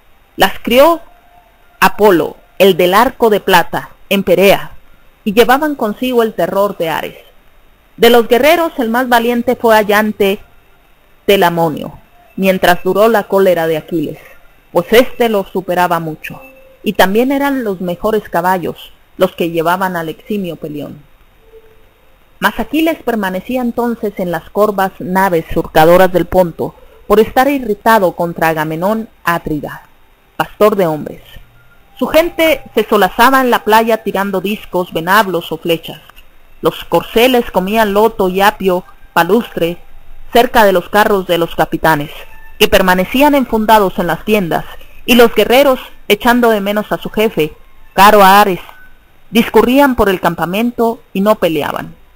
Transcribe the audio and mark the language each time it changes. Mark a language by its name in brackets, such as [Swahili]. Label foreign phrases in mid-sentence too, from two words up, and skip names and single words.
[Spanish] Las crió Apolo, el del arco de plata, en Perea, y llevaban consigo el terror de Ares. De los guerreros el más valiente fue Allante Telamonio, mientras duró la cólera de Aquiles, pues éste lo superaba mucho, y también eran los mejores caballos los que llevaban al eximio Pelión. Mas Aquiles permanecía entonces en las corvas naves surcadoras del Ponto, por estar irritado contra Agamenón Átrida, pastor de hombres. Su gente se solazaba en la playa tirando discos, venablos o flechas. Los corceles comían loto y apio palustre cerca de los carros de los capitanes, que permanecían enfundados en las tiendas, y los guerreros, echando de menos a su jefe, caro a Ares, discurrían por el campamento y no peleaban.